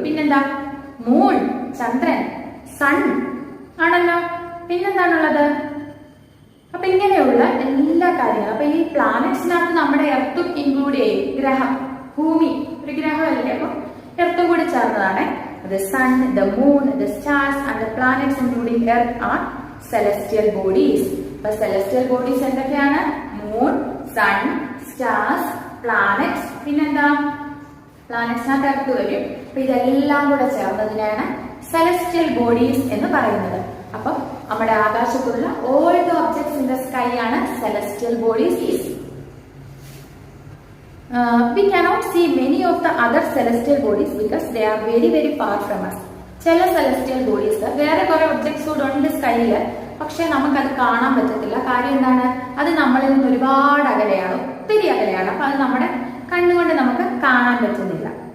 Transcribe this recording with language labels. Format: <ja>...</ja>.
<ml>പിന്നെന്താ? മൂൺ, ചന്ദ്രൻ, സൺ ആണല്ലോ. പിന്നെന്താണുള്ളത്? അപ്പൊ ഇങ്ങനെയുള്ള എല്ലാ കാര്യങ്ങളും. അപ്പൊ ഈ പ്ലാനറ്റ്സിനകത്ത് നമ്മുടെ എർത്തും ഇൻക്ലൂഡ് ചെയ്യും. ഗ്രഹം, ഭൂമി ഒരു ഗ്രഹമല്ലേ, അപ്പൊ എർത്തും കൂടി ചേർന്നതാണ്.</ml> <en>The sun, the moon, the stars and the planets including earth are celestial bodies.</en> <ml>അപ്പൊ celestial bodies എന്തൊക്കെയാണ്? Moon, sun, stars, planets. പിന്നെന്താ? പ്ലാനറ്റ്സിനകത്ത് എർത്ത് വരും. അപ്പൊ ഇതെല്ലാം കൂടെ ചേർന്നതിനാണ് celestial bodies എന്ന് പറയുന്നത്. അപ്പൊ നമ്മുടെ ആകാശത്തുള്ള</ml> <en>all the objects in the sky</en> <ml>ആണ് celestial bodies is.</ml> <en>We cannot see many of the other celestial bodies because they are very very far from us.</en> <ml>ചില celestial bodies വേറെ കുറെ ഒബ്ജക്ട്സ് കൂടെ ഉണ്ട് സ്കൈയില്, പക്ഷെ നമുക്കത് കാണാൻ പറ്റത്തില്ല. കാര്യം എന്താണ്? അത് നമ്മളിൽ നിന്ന് ഒരുപാട് അകലെയാണ്, ഒത്തിരി അകലെയാണ്. അപ്പൊ അത് നമ്മുടെ കണ്ണുകൊണ്ട് നമുക്ക് കാണാൻ പറ്റുന്നില്ല.</ml>